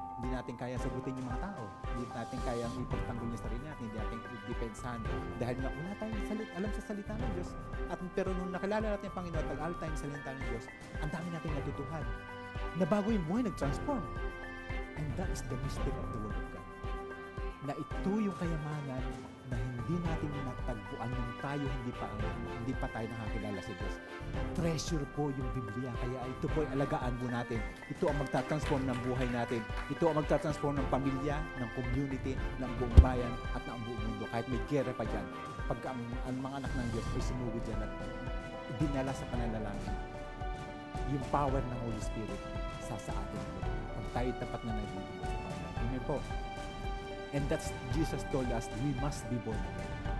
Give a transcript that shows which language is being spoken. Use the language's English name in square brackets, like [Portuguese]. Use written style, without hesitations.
[Filipino] Hindi natin kaya sagutin yung mga tao. Hindi natin kayang ipagtanggol yung sarili natin. Hindi natin i-depensahan. Dahil nga, wala tayong alam sa salita ng Diyos. Pero nung nakilala natin yung Panginoon, pag-aral tayo sa salita ng Diyos, ang dami natin natutuhan. Nabago yung buhay, nag-transform. [English] And that is the mystery of the Word of God. [Filipino] Na ito yung kayamanan na hindi natin natagpuan nung tayo hindi pa tayo nakakilala sa Diyos. Treasure po yung Biblia. Kaya ito po ay alagaan po natin. Ito ang magtatransform ng buhay natin. Ito ang magtatransform ng pamilya, ng community, ng buong bayan at ng buong mundo. Kahit may gera pa dyan. Pag ang mga anak ng Diyos ay sumugod dyan at dinala sa pananalangin, yung power ng Holy Spirit sa atin po. Pag tayo tapat na nagiging sa Panginoon. Amen po. [English] And that's Jesus told us, we must be born again.